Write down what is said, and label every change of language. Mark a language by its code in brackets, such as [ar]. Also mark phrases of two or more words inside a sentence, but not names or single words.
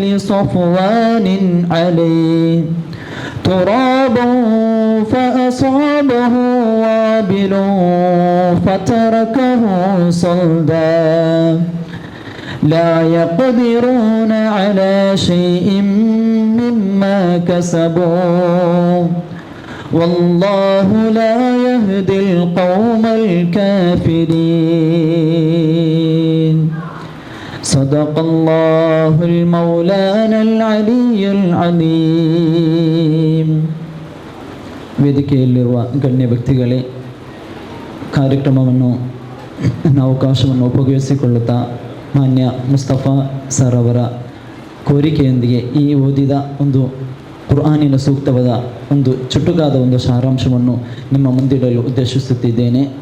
[ar] صفوان عليه تراب فأصابه وابل فتركه صلدا لا يقدرون على شيء مما كسبوا والله لا يهدي القوم الكافرين. صدق الله المولانا العلي العليم. [kn] ವೇದಿಕೆಯಲ್ಲಿರುವ ಗಣ್ಯ ವ್ಯಕ್ತಿಗಳೇ, ಕಾರ್ಯಕ್ರಮವನ್ನು ಅವಕಾಶವನ್ನು ಉಪಯೋಗಿಸಿಕೊಳ್ಳುತ್ತಾ ಮಾನ್ಯ ಮುಸ್ತಫಾ ಸರ್ ಅವರ ಕೋರಿಕೆಯೊಂದಿಗೆ ಈ ಓದಿದ ಒಂದು ಕುರ್ಆನಿನ ಸೂಕ್ತವಾದ ಒಂದು ಚುಟುಕಾದ ಒಂದು ಸಾರಾಂಶವನ್ನು ನಿಮ್ಮ ಮುಂದಿಡಲು ಉದ್ದೇಶಿಸುತ್ತಿದ್ದೇನೆ.